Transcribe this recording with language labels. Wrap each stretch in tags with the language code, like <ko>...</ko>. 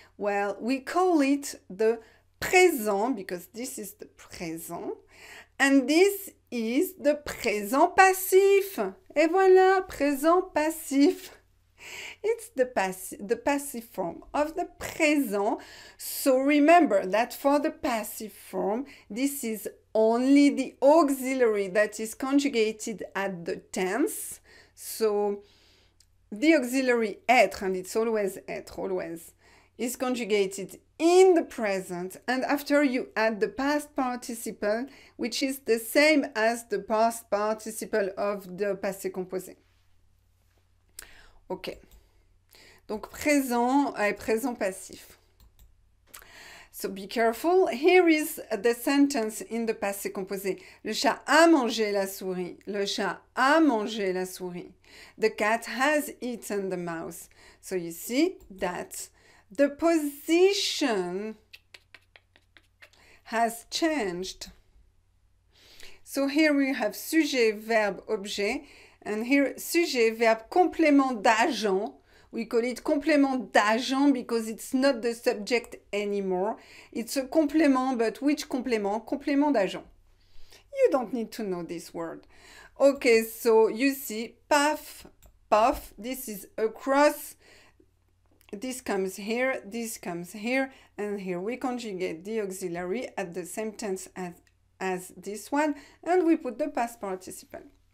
<en>Well, we call it the présent, because this is the présent. And this is the présent passif.</en> <fr>Et voilà, présent passif.</fr> <en>It's the passive form of the présent. So remember that for the passive form, this is only the auxiliary that is conjugated at the tense. So the auxiliary être, and it's always être, always, is conjugated in the present, and after you add the past participle, which is the same as the past participle of the passé composé. Ok.</en> <fr>Donc présent et présent passif.</fr> <en>So be careful. Here is the sentence in the passé composé.</en> <fr>Le chat a mangé la souris. Le chat a mangé la souris.</fr> <en>The cat has eaten the mouse. So you see that the position has changed. So here we have sujet, verbe, objet. And here sujet, verbe, complément d'agent. We call it complément d'agent because it's not the subject anymore. It's a complément, but which complément? Complément d'agent. You don't need to know this word. Okay, so you see, puff, puff, this is across. This comes here, and here we conjugate the auxiliary at the same tense as this one, and we put the past participle.</en>